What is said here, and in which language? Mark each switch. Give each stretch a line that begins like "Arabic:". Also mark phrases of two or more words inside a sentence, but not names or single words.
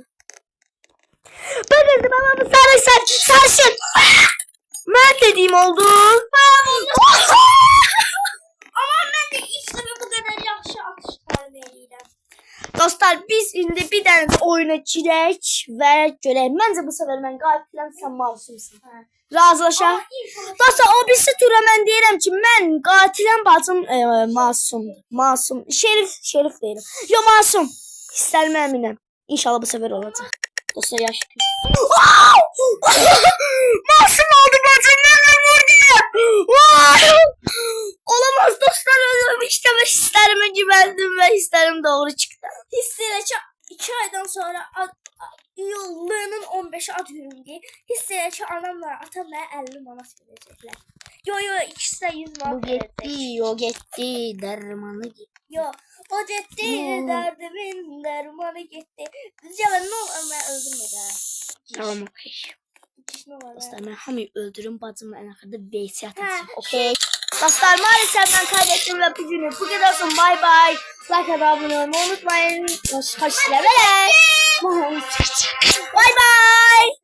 Turkish: Bu kızdı bana bu sarışın. Ben dediğim oldu. Ama ben de işte bu kadar yaxşı atış terbiyeyle. Dostlar biz şimdi bir tane oyuna girek ve görelim. Bence bu sefer ben katilim sen masumsun.
Azerbaijani: Razılaşaq. Dostlar o birisi tura mən deyirəm ki mən qatiləm bacım masumdur. Masum. Şerif deyirəm. Yo masum. Hisslərimə əminəm. İnşallah
Turkish: bu sefer
Azerbaijani: olacaq. Dostlar yaş masum oldu bacım. Mən vurdum. Olamaz dostlar.
Turkish: İşte ben hislerime güvendim ve hislerim doğru çıktı.
Azerbaijani: Hissele 2 aydan sonra iyullunun 15'i ad günümdür. Hiss edir ki anamla atam mənə 50 manat verəcəklər. Yo, ikisi də 100 Bu manat
Turkish: gitti,
Azerbaijani: verəcək.
Turkish: o gitti, dermanı gitti.
Azerbaijani: Yo, o getdi, dərdimin dərmanı getdi. Cəvən, nə olur, mən öldürmə də.
Turkish: Tamam, okey. Ne var
Azerbaijani: Dostlar, ben hamıyı öldürüm, bacımla en axırda VS Ha. atacağım. Okey.
Turkish: Dostlar, maalesef ben kaybettim ve bugünü bu kadar olsun.
English: Bye bye.
Turkish: Like ve abone olmayı unutmayın. Hoşçakalın.
English: Bye bye.